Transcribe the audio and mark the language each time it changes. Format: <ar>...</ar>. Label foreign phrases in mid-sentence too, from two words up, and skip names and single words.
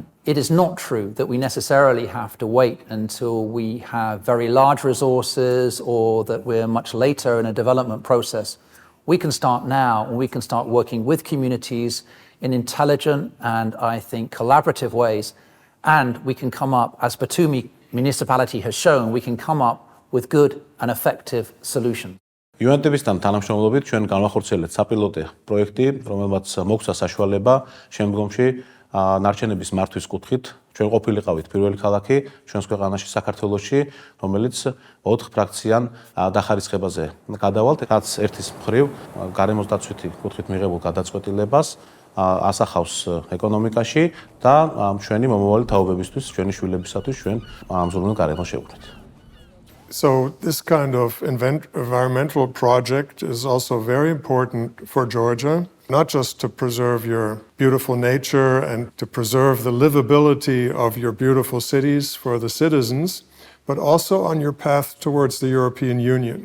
<en>It is not true that we necessarily have to wait until we have very large resources or that we're much later in a development process. We can start now, and we can start working with communities in intelligent and, I think, collaborative ways. And we can come up, as Batumi municipality has shown, we can come up with good and effective solutions.</en> <ka>UNDP-სთან თანამშრომლობით ჩვენ განვახორციელებთ საპილოტო პროექტი, რომელმაც მოგცა საშუალება შემდგომში ნარჩენების მართვის კუთხით ჩვენ ყოფილიყავით პირველი ქალაქი ჩვენს ქვეყანაში საქართველოში, რომელიც 4 ფრაქციან დახარისხებაზე გადავალთ, რაც ერთის მხრივ გარემოსდაცვითი კუთხით მიღებულ გადაწყვეტილებას ასახავს ეკონომიკაში და ჩვენი მომავალი თაობებისთვის, ჩვენი შვილებისათვის ჩვენ ამზრუნელ გარემოს შევქმნით.</ka> <en>So this kind of environmental project is also very important for Georgia, not just to preserve your beautiful nature and to preserve the livability of your beautiful cities for the citizens, but also on your path towards the European Union.</en>